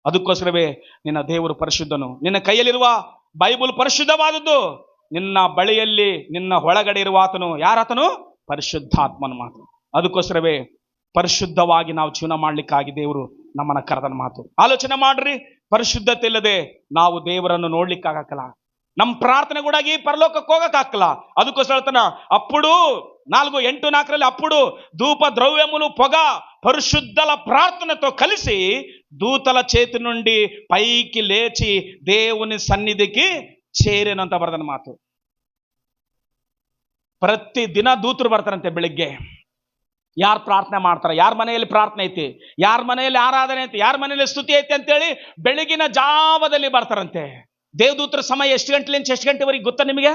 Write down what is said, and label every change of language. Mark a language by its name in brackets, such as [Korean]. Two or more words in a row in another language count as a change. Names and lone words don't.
[Kannada] ಅದಕ್ಕೋಸ್ಕರವೇ ನಿನ್ನ ದೇವರು ಪರಿಶುದ್ಧನು, ನಿನ್ನ ಕೈಯಲ್ಲಿರುವ ಬೈಬಲ್ ಪರಿಶುದ್ಧವಾದದ್ದು, ನಿನ್ನ ಬಳಿಯಲ್ಲಿ ನಿನ್ನ ಒಳಗಡೆ ಇರುವ ಆತನು ಯಾರಾತನು? ಪರಿಶುದ್ಧಾತ್ಮನ ಮಾತು. ಅದಕ್ಕೋಸ್ಕರವೇ ಪರಿಶುದ್ಧವಾಗಿ ನಾವು ಜೀವನ ಮಾಡ್ಲಿಕ್ಕಾಗಿ ದೇವರು ನಮ್ಮನ್ನ ಕರೆದನ ಮಾತು. ಆಲೋಚನೆ ಮಾಡ್ರಿ, ಪರಿಶುದ್ಧತೆ ಇಲ್ಲದೆ ನಾವು ದೇವರನ್ನು ನೋಡ್ಲಿಕ್ಕಾಗಲ್ಲ. ನಮ್ಮ ಪ್ರಾರ್ಥನೆ ಕೂಡಾಗಿ ಪರಲೋಕಕ್ಕೆ ಹೋಗಕ್ಕಾಗಲ್ಲ. ಅದಕ್ಕೋಸ್ಕರ ಹೇಳ್ತಾನ, [Telugu] అప్పుడు 4:8-4 అప్పుడు ధూప ద్రవ్యములు పొగ పరిశుద్ధల ప్రార్థనతో కలిసి దూతల చేతి నుండి పైకి లేచి దేవుని సన్నిధికి చేరేనంత [Kannada] ಬರೆದನ ಮಾತು. ಪ್ರತಿ ದಿನ ದೂತರು ಬರ್ತಾರಂತೆ ಬೆಳಿಗ್ಗೆ. ಯಾರು ಪ್ರಾರ್ಥನೆ ಮಾಡ್ತಾರೆ, ಯಾರ ಮನೆಯಲ್ಲಿ ಪ್ರಾರ್ಥನೆ ಐತಿ, ಯಾರ ಮನೆಯಲ್ಲಿ ಆರಾಧನೆ ಐತಿ, ಯಾರ ಮನೆಯಲ್ಲಿ ಸ್ತುತಿ ಐತಿ ಅಂತೇಳಿ ಬೆಳಗಿನ ಜಾವದಲ್ಲಿ ಬರ್ತಾರಂತೆ. ದೇವದೂತರ ಸಮಯ ಎಷ್ಟು ಗಂಟೆಲಿಂದ ಎಷ್ಟು ಗಂಟೆವರೆಗೆ ಗೊತ್ತಾ ನಿಮಗೆ?